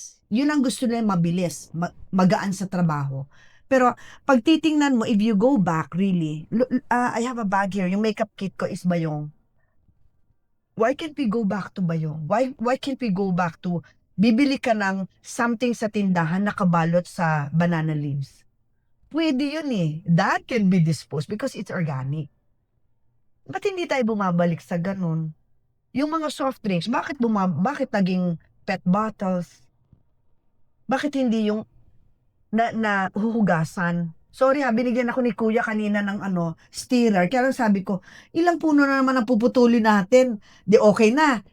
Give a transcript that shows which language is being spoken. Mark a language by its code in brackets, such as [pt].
[tl] Yun ang gusto nila, mabilis, magaan sa trabaho. Pero, pag titingnan mo, [en] if you go back, really, I have a bag here, yung makeup kit ko is Bayong. Why can't we go back to Bayong? Why can't we go back to, [tl] bibili ka ng something sa tindahan nakabalot sa banana leaves? Pwede yun eh. [en] That can be disposed because it's organic. [tl] Ba't hindi tayo bumabalik sa ganun? Yung mga soft drinks, bakit naging PET bottles? Bakit hindi yung na huhugasan? Sorry ha, binigyan ako ni Kuya kanina ng stirrer. Kaya lang sabi ko, ilang puno na naman ang puputulin natin? Di okay na.